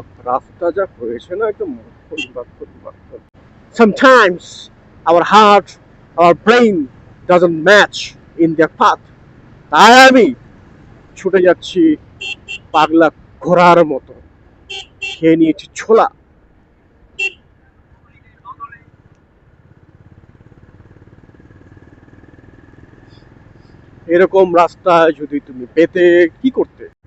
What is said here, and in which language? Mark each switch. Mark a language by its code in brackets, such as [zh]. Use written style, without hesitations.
[bn] রাস্তা যা হয়েছে না একদম মাখন। [en] Sometimes our heart, our brain doesn't match in their path. [bn] তাই আমি ছুটে যাচ্ছি পাগলা ঘোড়ার মতো, খেয়ে নিয়েছি ছোলা। এরকম রাস্তায় যদি তুমি পেতে কি করতে?